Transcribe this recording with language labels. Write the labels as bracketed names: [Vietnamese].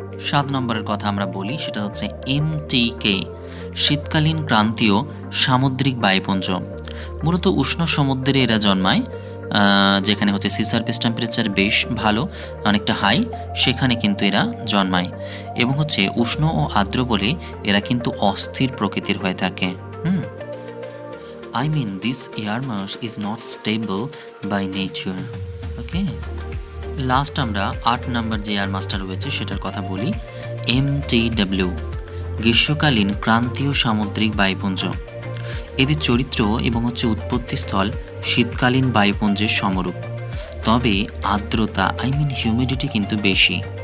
[Bangla] 7 নম্বরের কথা আমরা বলি, সেটা হচ্ছে এমটিকে, শীতকালীন ক্রান্তীয় সামুদ্রিক বায়ুপুঞ্জ। মূলত উষ্ণ সমুদ্রে এরা জন্মায়, যেখানে হচ্ছে সি সারফেস টেম্পারেচার বেশ ভালো, অনেকটা হাই, সেখানে কিন্তু এরা জন্মায় এবং হচ্ছে উষ্ণ ও আর্দ্র বলে এরা কিন্তু অস্থির প্রকৃতির হয়ে থাকে। [English] I mean this air mass is not stable by nature. Okay. [Bangla] Last আমরা 8 নম্বর যে এয়ার মাসটা রয়েছে সেটার কথা বলি, এমটিডব্লিউ, গ্রীষ্মকালীন ক্রান্তীয় সামুদ্রিক বায়ুপুঞ্জ। এদের চরিত্র এবং হচ্ছে উৎপত্তিস্থল শীতকালীন বায়ুপুঞ্জের সমরূপ, তবে আর্দ্রতা হিউমিডিটি কিন্তু বেশি।